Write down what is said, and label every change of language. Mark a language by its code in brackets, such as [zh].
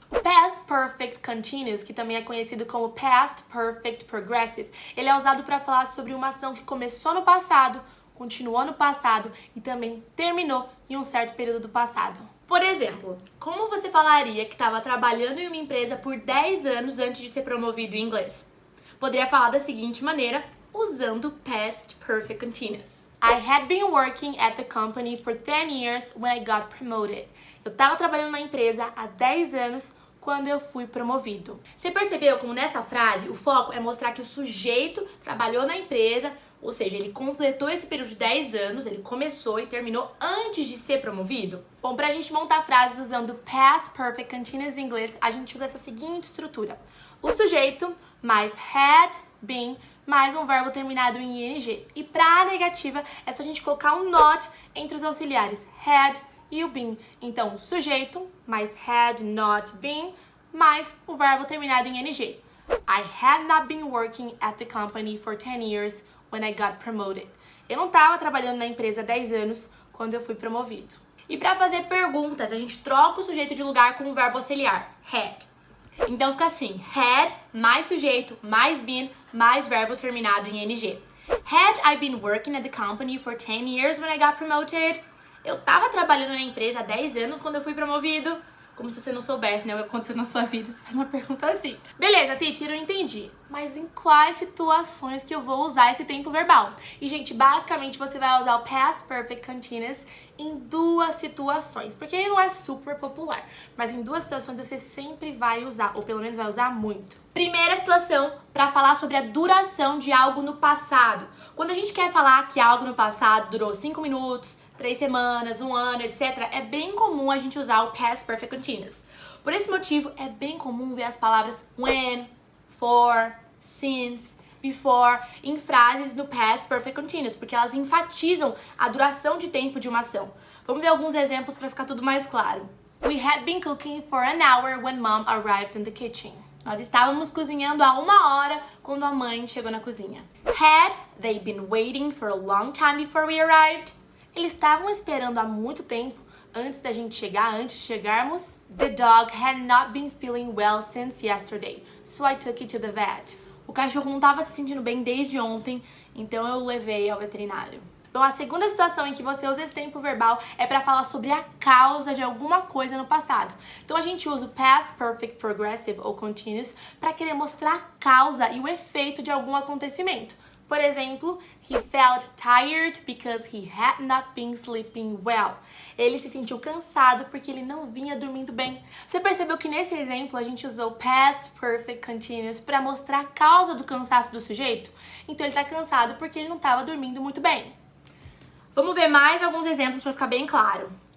[pt] O Past Perfect Continuous, que também é conhecido como Past Perfect Progressive, ele é usado para falar sobre uma ação que começou no passado, continuou no passado e também terminou em um certo período do passado. Por exemplo, como você falaria que estava trabalhando em uma empresa por 10 anos antes de ser promovido em inglês? Poderia falar da seguinte maneira, usando Past Perfect Continuous. [en] I had been working at the company for 10 years when I got promoted. [pt] Eu estava trabalhando na empresa há 10 anos quando eu fui promovido. Você percebeu como nessa frase o foco é mostrar que o sujeito trabalhou na empresa, ou seja, ele completou esse período de 10 anos, ele começou e terminou antes de ser promovido? Bom, pra gente montar frases usando Past Perfect Continuous em inglês, a gente usa essa seguinte estrutura. O sujeito mais had been mais um verbo terminado em ing. E pra negativa, é só a gente colocar um not entre os auxiliares had e o been. Então, sujeito mais had not been mais o verbo terminado em ing. [en] I had not been working at the company for 10 years when I got promoted. [pt] Eu não estava trabalhando na empresa há 10 anos quando eu fui promovido. E para fazer perguntas, a gente troca o sujeito de lugar com o verbo auxiliar, had. Então fica assim, had mais sujeito mais been mais verbo terminado em ing. [en] Had I been working at the company for 10 years when I got promoted? [pt] Eu estava trabalhando na empresa há 10 anos quando eu fui promovido. Como se você não soubesse, né, o que aconteceu na sua vida. Você faz uma pergunta assim. Beleza, teacher, eu entendi. Mas em quais situações que eu vou usar esse tempo verbal? E, gente, basicamente você vai usar o Past Perfect Continuous em 2 situações. Porque ele não é super popular. Mas em 2 situações você sempre vai usar, ou pelo menos vai usar muito. Primeira situação, para falar sobre a duração de algo no passado. Quando a gente quer falar que algo no passado durou 5 minutos, 3 semanas, 1 ano, etc., é bem comum a gente usar o Past Perfect Continuous. Por esse motivo, é bem comum ver as palavras when, for, since, before em frases no Past Perfect Continuous, porque elas enfatizam a duração de tempo de uma ação. Vamos ver alguns exemplos para ficar tudo mais claro. [en] We had been cooking for an hour when mom arrived in the kitchen. [pt] Nós estávamos cozinhando há 1 hora quando a mãe chegou na cozinha. [en] Had they been waiting for a long time before we arrived? [pt] Eles estavam esperando há muito tempo antes da gente chegar, antes de chegarmos. [en] The dog had not been feeling well since yesterday, so I took it to the vet. [pt] O cachorro não estava se sentindo bem desde ontem, então eu o levei ao veterinário. Então, a segunda situação em que você usa esse tempo verbal é para falar sobre a causa de alguma coisa no passado. Então, a gente usa o Past Perfect Progressive ou Continuous para querer mostrar a causa e o efeito de algum acontecimento. Por exemplo, [en] he felt tired because he had not been sleeping well. [pt] Ele se sentiu cansado porque ele não vinha dormindo bem. Você percebeu que nesse exemplo a gente usou Past Perfect Continuous para mostrar a causa do cansaço do sujeito? Então ele está cansado porque ele não estava dormindo muito bem. Vamos ver mais alguns exemplos para ficar bem claro.